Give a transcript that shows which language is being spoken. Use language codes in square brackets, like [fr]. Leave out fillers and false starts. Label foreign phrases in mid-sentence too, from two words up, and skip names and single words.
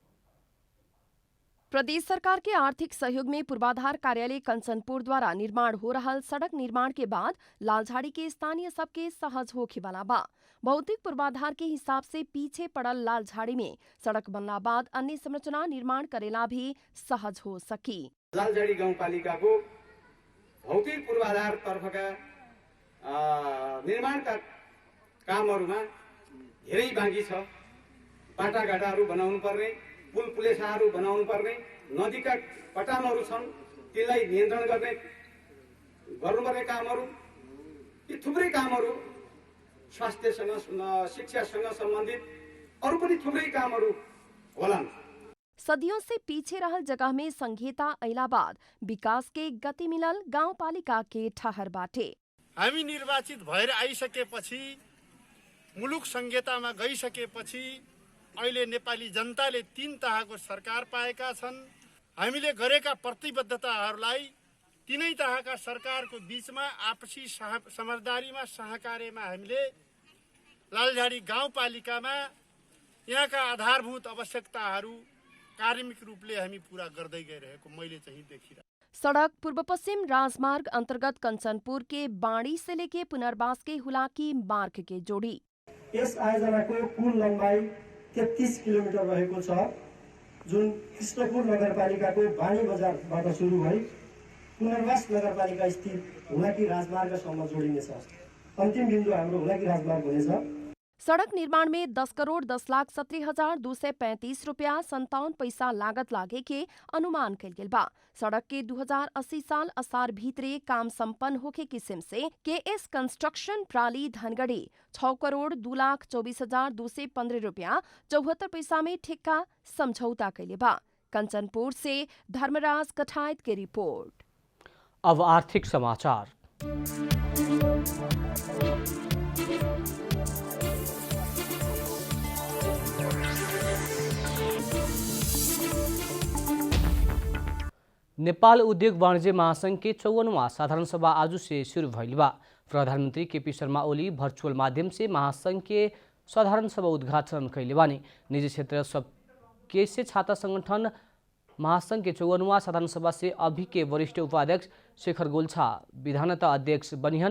[bho] प्रदेश सरकार के आर्थिक सहयोग में पूर्वाधार कार्यालय कंचनपुर द्वारा निर्माण हो रहा सड़क निर्माण के बाद लालझाड़ी के स्थानीय सबके सहज होखेवाला बा। भौतिक पूर्वाधार के हिसाब से पीछे पड़ल लालझाड़ी में सड़क बनला बाद अन्य संरचना निर्माण करेला भी सहज हो सकी। [ne] लालझाड़ी गाउँपालिकाको भौतिक पूर्वाधार तर्फका निर्माणका कामहरूमा धेरै बाँकी छ। बाटाघाटाहरू बनाउनु पर्ने, पुल पुलेसाहरू बनाउनु पर्ने, नदीका पटानहरू छन् त्यसलाई नियन्त्रण गर्नुपर्ने कामहरू, यी थुप्रै कामहरू, स्वास्थ्यसँग शिक्षासँग सम्बन्धित अरू पनि थुप्रै कामहरू होलान्। [bho] सदियों से पीछे रहल जगह में संघीयता अइला बाद विकास के गति मिलल गाउँपालिका के ठहर बाटे। [ne] हामी निर्वाचित भएर आइसकेपछि, मुलुक संघीयतामा गइसकेपछि अहिले नेपाली जनताले 3 तहको सरकार पाएका छन्। हामीले गरेका प्रतिबद्धताहरूलाई 3 तहका सरकारको बीचमा आपसी समझदारीमा सहकार्यमा हामीले लालझाड़ी गाउँपालिकामा यहाँका आधारभूत आवश्यकताहरू कार्मिक रूपले हामी पूरा गर्दै गइरहेको मैले चाहिँ देखिरहेको। [bho] सड़क पूर्व पश्चिम राजमार्ग अंतर्गत कंचनपुर के बाणी से लेके पुनर्वास के हुलाकी मार्ग के जोड़ी। [ne] यस आयोजनाको कुल लम्बाई 33 किलोमिटर रहेको छ, जुन कृष्णपुर नगरपालिकाको बाणी बजारबाट सुरु भई पुनर्वास नगरपालिका स्थित हुलाकी राजमार्गसम्म जोडिनेछ। अन्तिम बिन्दु हाम्रो हुलाकी राजमार्ग हुनेछ। [bho] सड़क निर्माण में 10,17,235 रुपया 57 पैसा लागत लागे के अनुमान कल गेल बा। सड़क के 2080 साल असार भीतरे काम संपन्न होके किस्म से केएस कंस्ट्रक्शन प्राली धनगढ़ी 6,02,24,215 रुपया 74 पैसा में ठेक्का समझौता कैले बा। कंचनपुर से धर्मराज कठायत की रिपोर्ट। अब आर्थिक समाचार। नेपाल उद्योग वाणिज्य महासंघ के 54वां साधारण सभा आज से शुरू भइल बा। प्रधानमंत्री केपी शर्मा ओली वर्चुअल माध्यम से महासंघ के साधारण सभा उद्घाटन कैले बानी। निजी क्षेत्र सब कैसे छात्र संगठन महासंघ के 54वां साधारण सभा से अभी के वरिष्ठ उपाध्यक्ष शेखर गोल्छा विधानता अध्यक्ष बनिहन।